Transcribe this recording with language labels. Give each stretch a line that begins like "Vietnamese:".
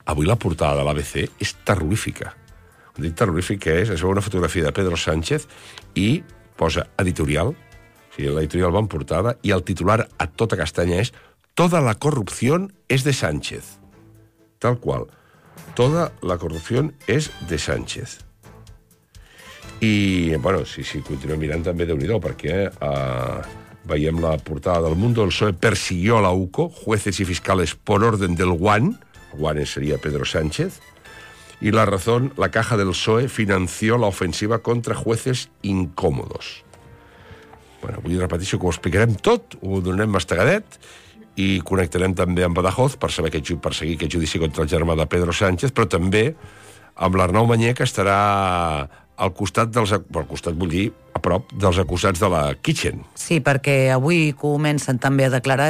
Catalan: Avui la portada de l'ABC és terrorífica. Quan dic terrorífica és, es veu una fotografia de Pedro Sánchez i posa editorial, o sigui, l'editorial va en portada, i el titular a tota castanya és
Spanish: «Toda la corrupción es de Sánchez».
Catalan: Tal qual.
Spanish: Toda la corrupción es de Sánchez.
Catalan: I, bueno, si continuo mirant, també déu-n'hi-do, perquè veiem la portada del Mundo.
Spanish: El PSOE persiguió a la UCO, jueces y fiscales por orden del Juan.
Catalan: Juan seria Pedro Sánchez.
Spanish: Y la razón, la caja del PSOE financió la ofensiva contra jueces incómodos.
Catalan: Bueno, avui repeteixo que ho explicarem tot, ho donarem mastegadet... I connectarem també amb Badajoz per saber que perseguir aquest judici contra el germà de Pedro Sánchez, però també amb l'Arnau Mañé, que estarà al costat dels... Al costat, vull dir, a prop dels acusats de la Kitchen. Sí, perquè avui comencen també a declarar.